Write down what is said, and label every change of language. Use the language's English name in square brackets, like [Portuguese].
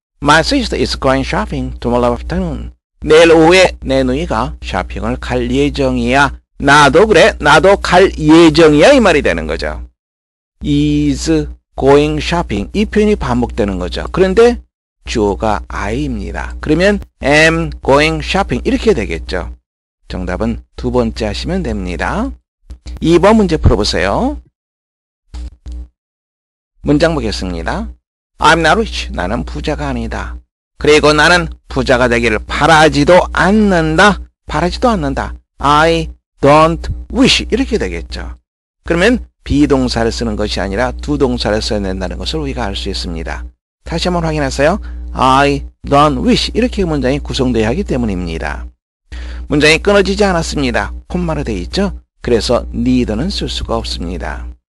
[English] My sister is going shopping tomorrow afternoon. [Korean] 내일 오후에 내 누이가 쇼핑을 갈 예정이야. 나도 그래. 나도 갈 예정이야. 이 말이 되는 거죠. [English] is going shopping. [Korean] 이 표현이 반복되는 거죠. 그런데 주어가 I입니다. 그러면 [English] am going shopping [Korean] 이렇게 되겠죠. 정답은 두 번째 하시면 됩니다. 2번 문제 풀어보세요. 문장 보겠습니다. [English] I'm not rich. [Korean] 나는 부자가 아니다. 그리고 나는 부자가 되기를 바라지도 않는다. 바라지도 않는다. [English] I don't wish 이렇게 되겠죠. [Korean] 그러면 비동사를 쓰는 것이 아니라 두 동사를 써야 된다는 것을 우리가 알 수 있습니다. 다시 한번 확인하세요. [English] I don't wish [Korean] 이렇게 문장이 구성되어야 하기 때문입니다. 문장이 끊어지지 않았습니다. 콤마로 되어 있죠. 그래서 neither는 쓸 수가 없습니다.